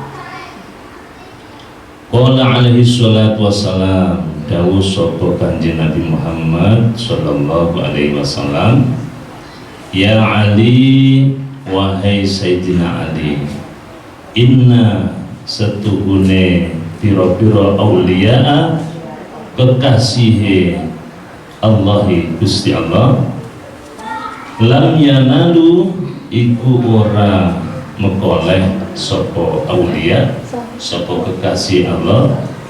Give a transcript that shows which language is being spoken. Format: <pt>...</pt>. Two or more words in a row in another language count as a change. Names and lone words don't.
<ar>قال عليه الصلاة والسلام,</ar> <jv>dawuh sapa Kanjeng Nabi Muhammad</jv> <ar>صلى الله عليه وسلم، يا علي,</ar> <jv>wahai Sayyidina Ali, inna setuhune piro-piro awliya kekasihe Allahi Gusti Allah,</jv> <ar>لم ينالوا</ar> <jv>iku ora mekoleh sopo awliya, sopo kekasih Allah,</jv>